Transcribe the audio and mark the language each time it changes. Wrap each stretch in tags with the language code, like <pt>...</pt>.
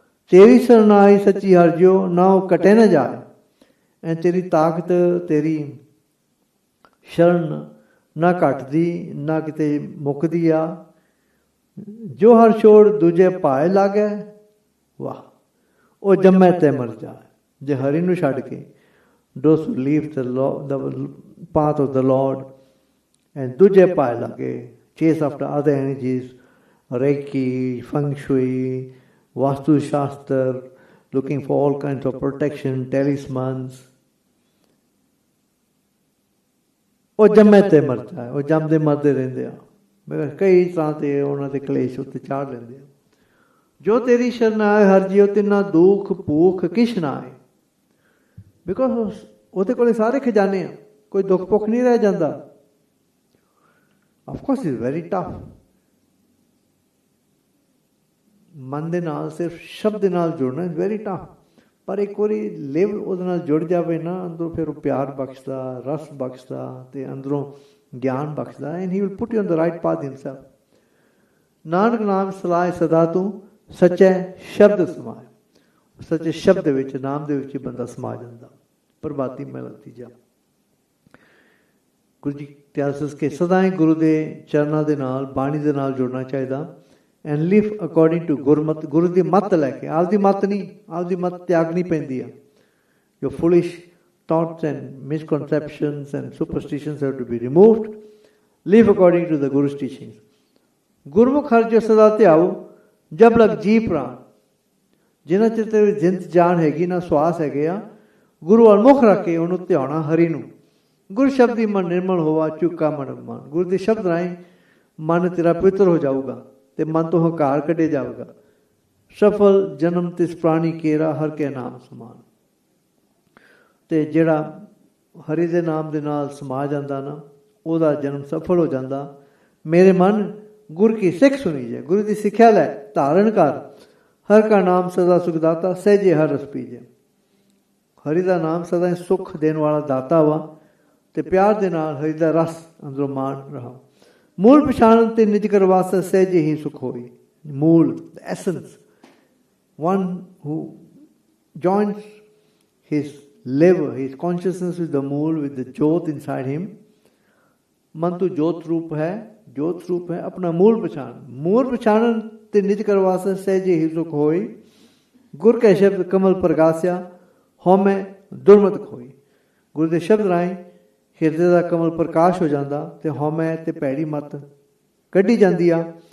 <pa>ਤੇਰੀ ਸ਼ਰਨ ਆਈ ਸੱਚੀ ਹਰ ਜਿਉ, ਨਾ ਉਹ ਕਟੇ ਨਾ ਜਾਏ। ਐ ਤੇਰੀ ਤਾਕਤ, ਤੇਰੀ ਸ਼ਰਨ ਨਾ ਘਟਦੀ ਨਾ ਕਿਤੇ ਮੁੱਕਦੀ ਆ। ਜੋ ਹਰ ਛੋੜ ਦੂਜੇ ਭਾਏ ਲਾਗੇ, ਵਾਹ, ਉਹ ਜੰਮੇ ਤੇ ਮਰ ਜਾਏ। ਜੇ ਹਰੀ ਨੂੰ ਛੱਡ ਕੇ,</pa> <en>those who leave the path of the Lord and</en> <pa>ਦੂਜੇ ਭਾਏ ਲਾਗੇ,</pa> <en>chase after other energies, Reiki, Feng Shui, Vastu Shastra, looking for all kinds of protection, talismans.</en> <pa>ਉਹ ਜੰਮੇ ਤੇ ਮਰਦਾ ਹੈ, ਉਹ ਜੰਮਦੇ ਮਰਦੇ ਰਹਿੰਦੇ ਆ। ਮੈਂ ਕਈ ਤਰ੍ਹਾਂ ਤੇ ਉਹਨਾਂ ਦੇ ਕਲੇਸ਼ ਉੱਤੇ ਚਾੜ ਲੈਂਦੇ ਆ। ਜੋ ਤੇਰੀ ਸ਼ਰਨ ਆਏ ਹਰ ਜੀਓ ਤਿੰਨਾ ਦੁੱਖ ਭੂਖ ਕਿਛ ਨਾ ਆਏ। ਬਿਕੋਜ਼ ਉਹਦੇ ਕੋਲੇ ਸਾਰੇ ਖਜ਼ਾਨੇ ਆ, ਕੋਈ ਦੁੱਖ ਭੁੱਖ ਨਹੀਂ ਰਹਿ ਜਾਂਦਾ।</pa> <en>Of course is very tough.</en> <pa>ਮਨ ਦੇ ਨਾਲ ਸਿਰਫ ਸ਼ਬਦ ਦੇ ਨਾਲ ਜੁੜਨਾ</pa> <en>is very tough,</en> <pa>ਪਰ ਇੱਕ ਵਾਰੀ ਲਿਵ ਉਹਦੇ ਨਾਲ ਜੁੜ ਜਾਵੇ ਨਾ ਅੰਦਰੋਂ, ਫਿਰ ਉਹ ਪਿਆਰ ਬਖਸ਼ਦਾ, ਰਸ ਬਖਸ਼ਦਾ ਅਤੇ ਅੰਦਰੋਂ ਗਿਆਨ ਬਖਸ਼ਦਾ।</pa> <en>And he will put you on the right path himself.</en> <pa>Nanak ਨਾਮ ਸਲਾਹ ਸਦਾ ਤੂੰ ਸੱਚੇ ਸ਼ਬਦ ਸਮਾਏ। ਸੱਚੇ ਸ਼ਬਦ ਦੇ ਵਿੱਚ, ਨਾਮ ਦੇ ਵਿੱਚ ਹੀ ਬੰਦਾ ਸਮਾ ਜਾਂਦਾ। ਪ੍ਰਭਾਤੀ ਮਹਿਲਾ ਤੀਜਾ। ਗੁਰੂ ਜੀ ਤਿਆਰ ਸਸ ਕੇ ਸਦਾ ਹੀ ਗੁਰੂ ਦੇ ਚਰਨਾਂ ਦੇ ਨਾਲ, ਬਾਣੀ ਦੇ ਨਾਲ ਜੁੜਨਾ ਚਾਹੀਦਾ।</pa> <en>and live according to</en> <pa>ਗੁਰਮਤ। ਗੁਰੂ ਦੀ ਮੱਤ ਲੈ ਕੇ, ਆਪਦੀ ਮੱਤ ਨਹੀਂ, ਆਪਦੀ ਮੱਤ ਤਿਆਗਣੀ ਪੈਂਦੀ ਆ। ਜੋ</pa> <en>Foolish thoughts and misconceptions and superstitions have to be removed. Live according to the Guru's teachings.</en> <pa>ਗੁਰਮੁਖ ਹਰ ਜੋ ਸਦਾ ਧਿਆਓ ਜਬ ਲਗ ਜੀ ਪ੍ਰਾਣ। ਜਿਨ੍ਹਾਂ ਚਿਰ ਤੇਰੀ ਜਿੰਦ ਜਾਨ ਹੈਗੀ ਨਾ, ਸਵਾਸ ਹੈਗੇ ਆ, ਗੁਰੂ ਵੱਲ ਮੁੱਖ ਰੱਖ ਕੇ ਉਹਨੂੰ ਧਿਆਉਣਾ, ਹਰੀ ਨੂੰ। ਗੁਰ ਸ਼ਬਦੀ ਮਨ ਨਿਰਮਲ ਹੋਵਾ ਚੁੱਕਾ ਮਨ ਅਭਿਮਾਨ। ਗੁਰੂ ਦੇ ਸ਼ਬਦ ਰਾਹੀਂ ਮਨ ਤੇਰਾ ਪਵਿੱਤਰ ਹੋ ਜਾਊਗਾ ਅਤੇ ਮਨ ਤੋਂ ਹੰਕਾਰ ਕੱਢਿਆ ਜਾਊਗਾ। ਸਫਲ ਜਨਮ ਤਿਸ ਪ੍ਰਾਣੀ ਕੇਰਾ ਹਰ ਕੇ ਨਾਮ ਸਮਾਨ। ਅਤੇ ਜਿਹੜਾ ਹਰੀ ਦੇ ਨਾਮ ਦੇ ਨਾਲ ਸਮਾ ਜਾਂਦਾ ਨਾ, ਉਹਦਾ ਜਨਮ ਸਫਲ ਹੋ ਜਾਂਦਾ। ਮੇਰੇ ਮਨ ਗੁਰ ਕੀ ਸਿੱਖ ਸੁਣੀ ਜੇ। ਗੁਰੂ ਦੀ ਸਿੱਖਿਆ ਲੈ, ਧਾਰਨ ਕਰ। ਹਰ ਕਾ ਨਾਮ ਸਦਾ ਸੁਖਦਾਤਾ ਸਹਿਜੇ ਹਰ ਰਸ ਪੀਜੇ। ਹਰੀ ਦਾ ਨਾਮ ਸਦਾ ਸੁੱਖ ਦੇਣ ਵਾਲਾ ਦਾਤਾ ਵਾ, ਅਤੇ ਪਿਆਰ ਦੇ ਨਾਲ ਹਰੀ ਦਾ ਰਸ ਅੰਦਰੋਂ ਮਾਣ ਰਹਾ। ਮੂਲ ਪਛਾਣ ਤੇ ਨਿਜ ਕਰਵਾਸ ਸਹਿਜੇ ਹੀ ਸੁਖ ਹੋਈ।</pa> <en>ਮੂਲ, essence, one who joins his liver, his consciousness with the mool, with the jyot inside him.</en> <pa>ਮਨ ਤੋਂ ਜੋਤ ਰੂਪ ਹੈ, ਜੋਤ ਰੂਪ ਹੈ ਆਪਣਾ ਮੂਲ ਪਛਾਣ। ਮੂਲ ਪਛਾਣਨ ਤੇ ਨਿਜ ਕਰਵਾਸ ਸਹਿਜੇ ਹੀ ਸੁਖ ਹੋਈ। ਗੁਰ ਕੈ ਸ਼ਬਦ ਕਮਲ ਪ੍ਰਗਾਸਿਆ ਹਉਮੈ ਦੁਰਮਤ ਖੋਈ। ਗੁਰੂ ਦੇ ਸ਼ਬਦ ਰਾਹੀਂ ਹਿਰਦੇ ਦਾ ਕਮਲ ਪ੍ਰਕਾਸ਼ ਹੋ ਜਾਂਦਾ ਅਤੇ ਹਉਮੈ ਅਤੇ ਭੈੜੀ ਮੱਤ ਕੱਢੀ ਜਾਂਦੀ ਆ।</pa>